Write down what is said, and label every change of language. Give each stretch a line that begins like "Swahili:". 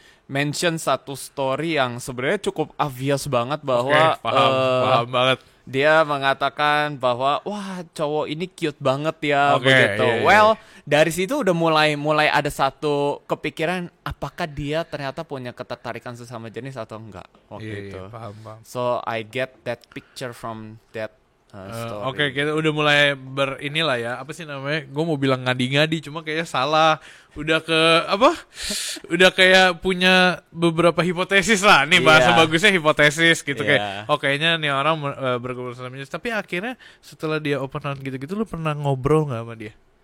Indonesian: mention satu story yang sebenarnya cukup obvious banget bahwa Oke, paham banget. dia mengatakan bahwa wah cowok ini cute banget ya Oke, begitu. iya, iya. Well, dari situ udah mulai ada satu kepikiran apakah dia ternyata punya ketertarikan sesama jenis atau enggak waktu itu. Iya, paham.
English: So I get that picture from that story.
Indonesian: Oke, kita udah mulai inilah ya, apa sih namanya? Gue mau bilang ngadi-ngadi, cuma kayaknya salah. Udah ke apa? Udah kayak punya beberapa hipotesis lah. Nih bahasa bagusnya hipotesis gitu kayak. Oh kayaknya nih orang bergumul sama jenis. Tapi akhirnya setelah dia
English: open out
Indonesian: gitu-gitu, lu pernah ngobrol nggak sama dia?